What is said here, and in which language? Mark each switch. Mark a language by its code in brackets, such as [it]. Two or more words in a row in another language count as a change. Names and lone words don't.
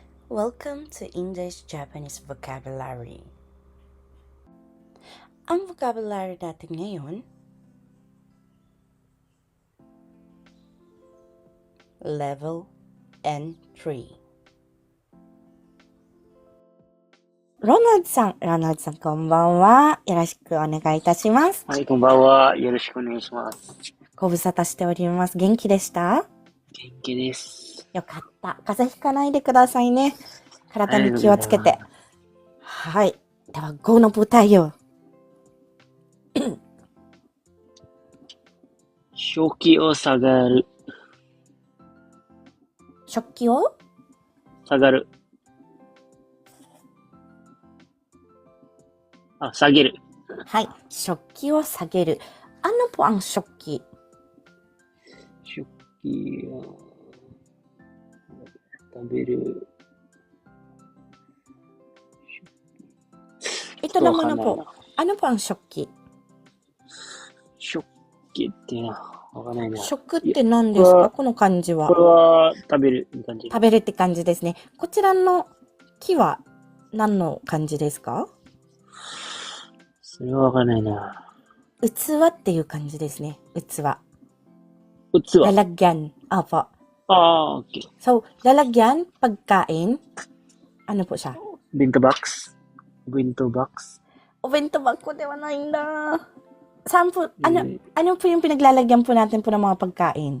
[en] Welcome to English-Japanese Vocabulary. [tl] Ang vocabulary natin ngayon, Level N3. [ja] Ronald さん、こんばんは。よろしくお願いいたします。はい、こんばんは。よろしくお願いします。ご無沙汰しております。元気でした？元気です。よかった。風邪ひかないでくださいね。体に気をつけて。はい。では、5の舞台を。食器を下がる。食器を下がる。下げる。はい。食器を下げる。 [tl] Ano po ang [ja] 食器？食器を食べる。 [tl] Ito naman na po. Ano po ang 食器？ [ja] 食器っていうのはわかんないな。食って何ですか？この漢字は。これは食べる感じ。食べるって感じですね。こちらの木は何の漢字ですか？それはわかんないな。器っていう感じですね。器。器。 [tl] Lalagyan. Apo. Okay. So, lalagyan, pagkain. Ano po siya? [en] Bento box. Bento box. [tl] O, [en] bento box [tl] ko, di ba na yun na? Saan po, ano po yung pinaglalagyan po natin po ng mga pagkain?